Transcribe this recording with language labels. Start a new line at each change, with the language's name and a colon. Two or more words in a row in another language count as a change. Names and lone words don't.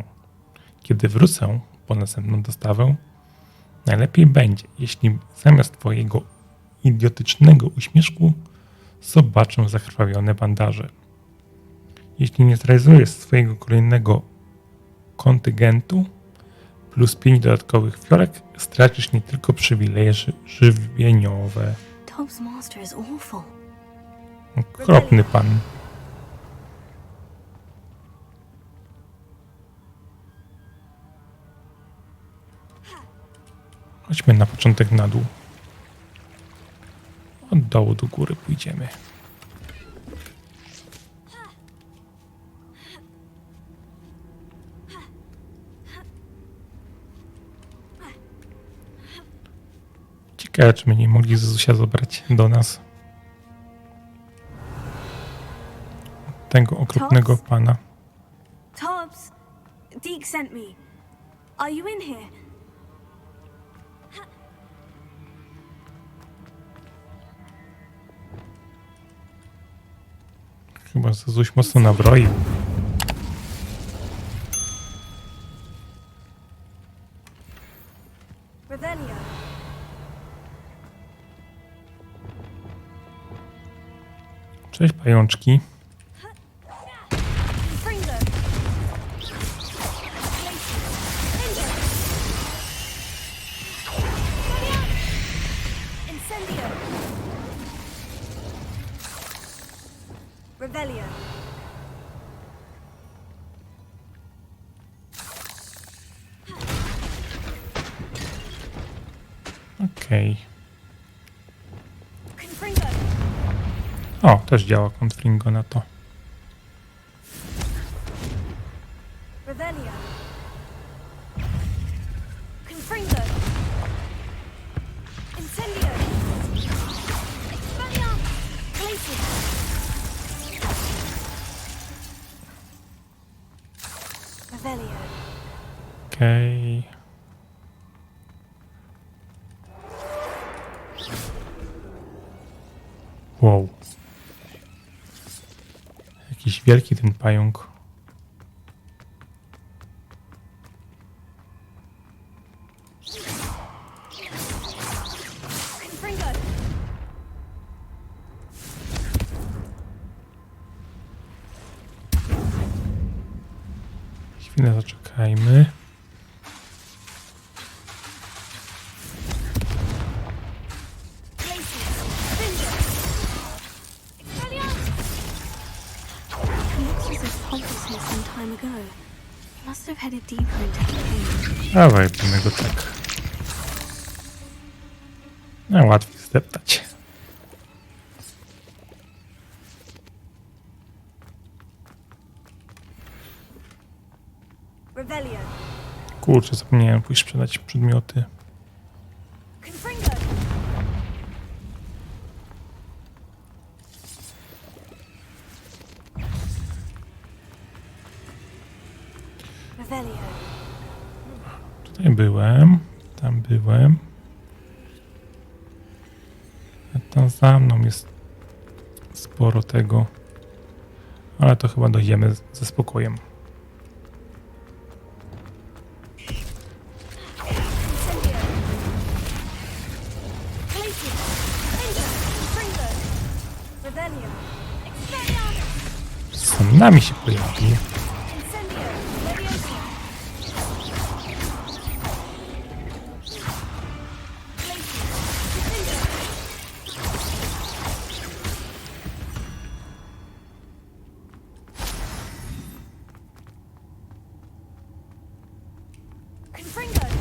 Polish: Kiedy wrócę po następną dostawę, najlepiej będzie, jeśli zamiast twojego idiotycznego uśmieszku zobaczę zakrwawione bandaże. Jeśli nie zrealizujesz swojego kolejnego kontyngentu, plus 5 dodatkowych fiolek, stracisz nie tylko przywileje żywieniowe.
English: Tob's master is awful.
Polish: Okropny pan. Chodźmy na początek na dół. Od dołu do góry pójdziemy. Ciekawe, czy my nie mogli Zyzusia zabrać do nas. Tego okropnego pana.
English: Tobbs, Deke sent me. Are you in here?
Polish: Chyba Zyzuś mocno nabroił. Revelio. Cześć pajączki. Fringo. Incendio. Revelio. Okej. Confringo. O, też działa Confringo na to. Revelio. Confringo. Incendio. Expelliarmus. Glacius. Revelio. Okej. Wow. Jakiś wielki ten pająk. Confringo. Chwilę zaczekajmy.
English: Must have headed deeper into the cave.
Polish: Dawaj, będę go tak. No, łatwiej zdeptać. Revelio. Kurczę, zapomniałem pójść sprzedać przedmioty. Confringo. Revelio. Tutaj byłem, tam byłem. A tam za mną jest sporo tego. Ale to chyba dojdziemy ze spokojem. Incendio. Glacius. Ninja. Confringo. Revelio. Expelliarmus. Sam nami się pojawił. Incendio. Leviosa. Glacius. Confringo. Confringo.